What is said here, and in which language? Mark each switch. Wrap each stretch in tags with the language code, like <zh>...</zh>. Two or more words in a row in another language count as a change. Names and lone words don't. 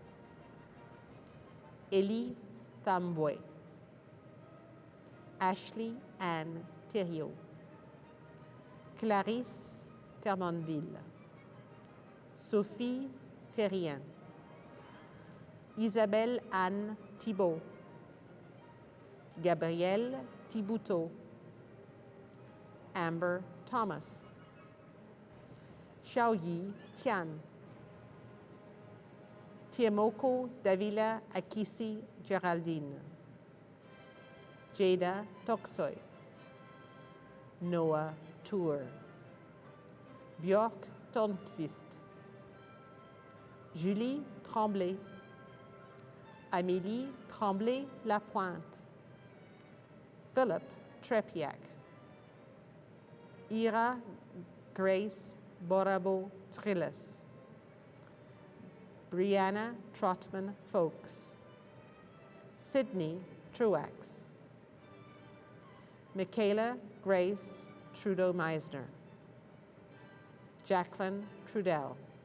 <fr>Ellie Thambwe, Ashley Anne Thériault, Clarisse Termonville, Sophie Terrien, Isabelle Anne Thibault, Gabrielle Thibouteau, Amber Thomas, Xiaoyi Tian, Tiemoko Davila Akisi Geraldine, Jada Toksoy, Noah Tour, Björk Tornqvist, Julie Tremblay, Amélie Tremblay-Lapointe, Philip Trepiak, Ira Grace Borabo Trillis, Brianna Trotman Folks, Sydney Truax, Michaela Grace Trudeau-Meisner, Jacqueline Trudell,</fr>